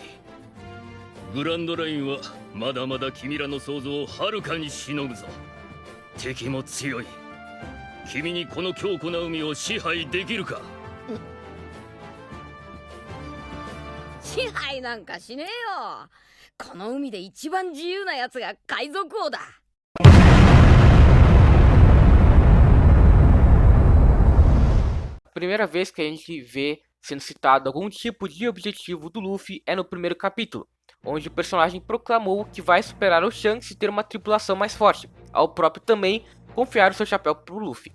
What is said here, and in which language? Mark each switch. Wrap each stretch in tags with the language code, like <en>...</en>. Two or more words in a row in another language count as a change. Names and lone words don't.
<ja>グランドラインはまだまだ君らの想像をはるかにしのぐぞ。敵も強い。君にこの強固な海を支配できるか。支配なんかしねえよ。この海で一番自由なやつが海賊王だ。</ja> <pt>Primeira vez que a gente vê sendo citado algum tipo de objetivo do Luffy é no primeiro capítulo, onde o personagem proclamou que vai superar o Shanks e ter uma tripulação mais forte, ao próprio também confiar o seu chapéu pro Luffy.</pt>